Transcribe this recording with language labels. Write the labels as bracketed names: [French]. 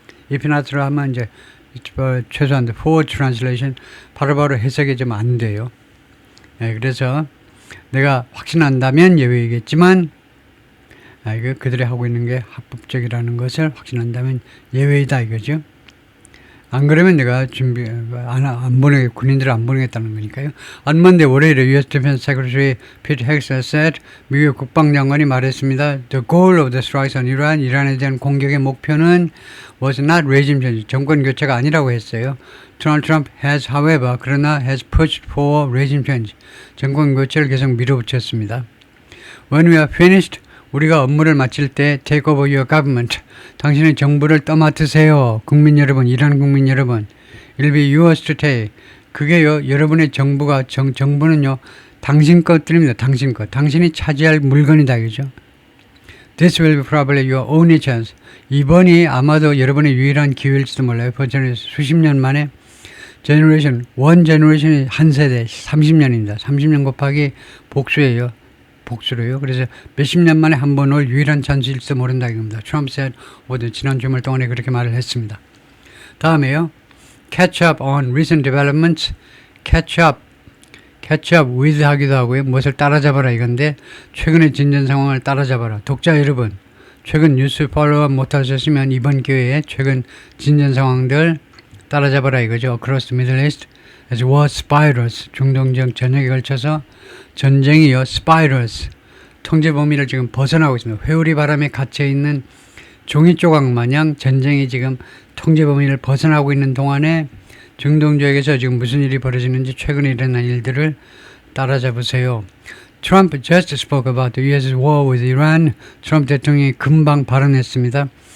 [Korean] if not로 하면 이제, 최소한 [English] forward translation, [Korean] 바로바로 해석이 좀 안 돼요. 그래서, 내가 확신한다면 예외이겠지만, 이거 그들이 하고 있는 게 합법적이라는 것을 확신한다면 예외이다 이거죠. 안 그러면 내가 안 보내, 군인들을 안 보내겠다는 거니까요. [English] On Monday, [Korean] 월요일에 [English] U.S. Defense Secretary Pete Hegseth said, [Korean] 미국 국방장관이 말했습니다. [English] The goal of the strikes on Iran, [Korean] 이란에 대한 공격의 목표는 [English] was not regime change, [Korean] 정권 교체가 아니라고 했어요. [English] Donald Trump has, however, [Korean] 그러나 [English] has pushed for regime change, [Korean] 정권 교체를 계속 밀어붙였습니다. [English] When we are finished, [Korean] 우리가 업무를 마칠 때 [English] take over your government, [Korean] 당신의 정부를 떠맡으세요. 국민 여러분, 이란 국민 여러분. [English] It'll be yours to take. [Korean] 그게요, 여러분의 정부가, 정부는요, 당신 것들입니다. 당신 것. 당신이 차지할 물건이다. 그죠? [English] This will be probably your only chance. [Korean] 이번이 아마도 여러분의 유일한 기회일지도 몰라요. 버전에 수십 년 만에 [English] one generation [Korean] 이 한 세대, 30년입니다. 30년 곱하기 복수예요. 복수로요. 그래서 몇십 년 만에 한 번 올 유일한 찬스일지도 모른다 이겁니다. 트럼프 said, 지난 주말 동안에 그렇게 말을 했습니다. 다음에요. [English] Catch up on recent developments. Catch up with [Korean] 하기도 하고요. 무엇을 따라잡아라 이건데, 최근의 진전 상황을 따라잡아라. 독자 여러분, 최근 뉴스 팔로우 못하셨으면 이번 기회에 최근 진전 상황들 따라잡아라 이거죠. [English] Across the Middle East as war spirals, [Korean] 중동 지역 전역에 걸쳐서 전쟁이요, spirals, 통제 범위를 지금 벗어나고 있습니다. 회오리 바람에 갇혀있는 종이 조각 마냥 전쟁이 지금 통제 범위를 벗어나고 있는 동안에 중동 지역에서 지금 무슨 일이 벌어지는지 최근에 일어난 일들을 따라잡으세요. [English] Trump just spoke about the U.S. war with Iran. [Korean] 트럼프 대통령이 금방 발언했습니다.